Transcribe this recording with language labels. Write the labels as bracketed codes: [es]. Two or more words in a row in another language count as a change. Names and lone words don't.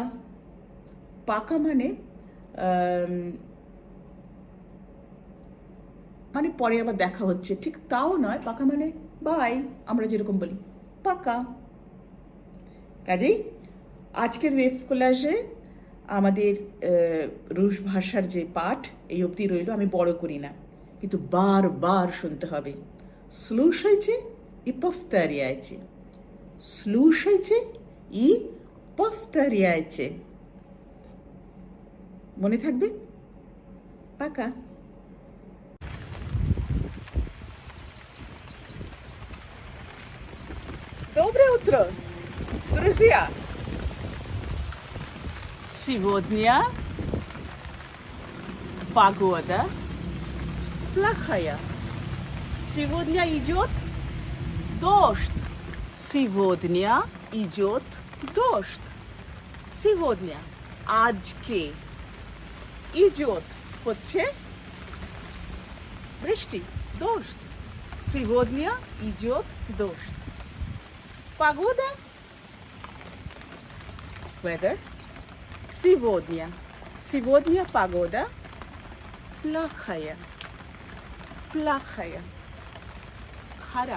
[bn] পাকা মানে পরে আবার দেখা হচ্ছে, ঠিক তাও নয়। পাকা মানে বাই, আমরা যেরকম বলি পাকা। কাজেই আজকের ওয়েভ কোলাজে আমাদের রুশ ভাষার যে পাঠ এই অবধি রইল। আমি বড় করি না, কিন্তু বারবার শুনতে হবে। [ru] Слушайте и повторяйте. Слушайте и повторяйте. [bn] মনে থাকবে? পাকা। [ru] Доброе утро, друзья! Сегодня погода плохая. Сегодня идет дождь. Сегодня идет дождь. [bn] Сегодня আজকে идет হচ্ছে বৃষ্টি, [ru] дождь. Сегодня идет дождь. Погода, weather. Сегодня погода плохая. Плохая. Харап.